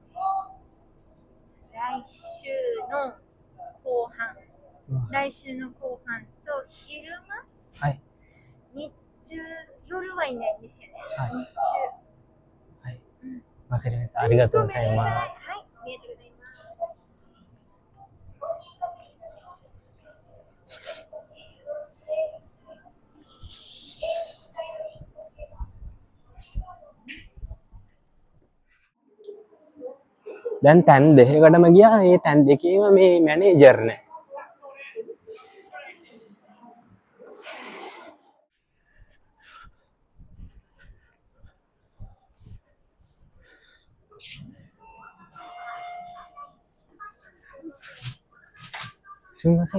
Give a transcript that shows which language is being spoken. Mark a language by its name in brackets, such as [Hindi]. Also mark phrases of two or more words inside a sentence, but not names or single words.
[Japanese] 来週の後半。来週の後半と昼間はい。日中、夜はいないんですよね。はい日中。はい。わかりました。ありがとうございます。はい、ありがとうございます。 [Sinhala] දැන් තැන් දෙකකටම ගියා. මේ තැන් දෙකේම මේ මැනේජර් නැහැ. [Japanese] すみません。